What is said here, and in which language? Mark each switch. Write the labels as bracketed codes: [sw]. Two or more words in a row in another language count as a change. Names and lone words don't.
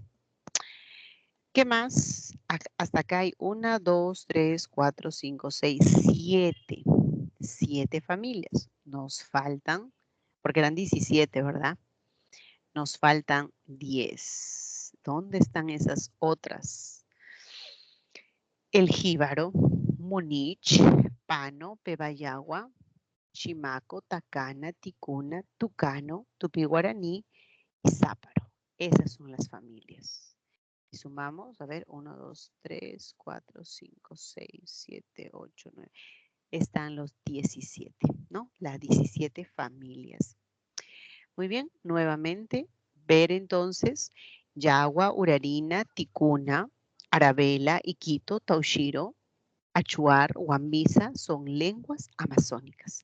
[es] ¿Qué más? Hasta acá hay 1, 2, 3, 4, 5, 6, 7. 7 familias. Nos faltan, porque eran 17, ¿verdad? Nos faltan 10. ¿Dónde están esas otras? El jíbaro, Munich, Pano, Pebayagua, Chimaco, Tacana, Ticuna, Tucano, Tupi-Guaraní y Záparo. Esas son las familias. Y sumamos, a ver, 1, 2, 3, 4, 5, 6, 7, 8, 9. Están los 17, ¿no? Las 17 familias. Muy bien, nuevamente, ver entonces Yagua, Urarina, Ticuna, Arabela, Iquito, Taushiro, Achuar, Huambisa son lenguas amazónicas.